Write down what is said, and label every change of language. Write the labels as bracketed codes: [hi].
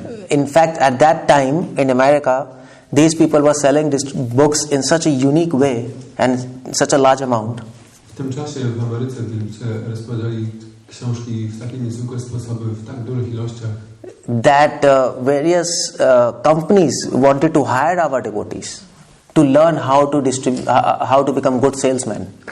[en] In fact, at that time in America, these people were selling books in such a unique way and such a large amount. [pl] W tym czasie w Ameryce wielbiciele rozprowadzali książki w takie niezwykłe sposoby, w tak dużych ilościach, [en] that various companies wanted to hire our devotees to learn how to how to become good salesmen.